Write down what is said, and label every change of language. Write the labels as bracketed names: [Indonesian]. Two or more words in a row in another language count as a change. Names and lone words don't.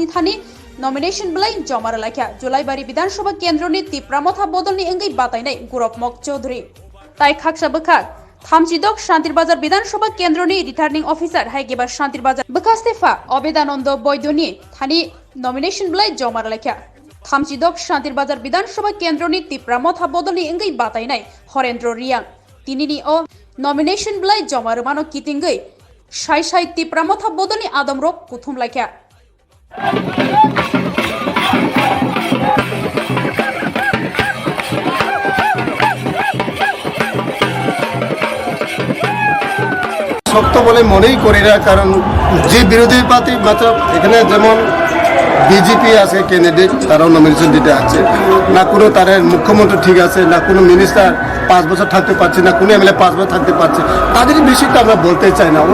[Kok Borok] thani nomination belai jomar lakha Julaibari Bidan Sabha kendroni TIPRA motha bodolni engai batainai Gurop Mok Chaudhary tai khaksa bekhak Thamchidok Shantir Bazar Bidan Sabha kendroni returning officer hayakeba Shantir Bazar bekasti fa Obedanando Boydoni thani nomination belai jomar lakha Thamchidok Shantir Bazar Bidan Sabha kendroni TIPRA motha bodolni engai batainai Horendro Riang tinini o nomination belai jomar mano kitingai sai TIPRA motha bodolni adamrok kuthum lakha [Bangla] শক্ত বলে মনেই করি না, কারণ যে বিরোধী পার্টি মাত্র এখানে যেমন বিজেপি আছে ক্যান্ডিডেট, তারাও নমিনেশন দিতে আছে না, কোনো তাদের মুখ্যমন্ত্রী ঠিক আছে না, কোনো মিনিস্টার 5 বছর থাকতে পারছে না, কোনো এমএলএ 5 বছর থাকতে পারছে, তাদের বিষয়টা আমরা বলতে চাই না।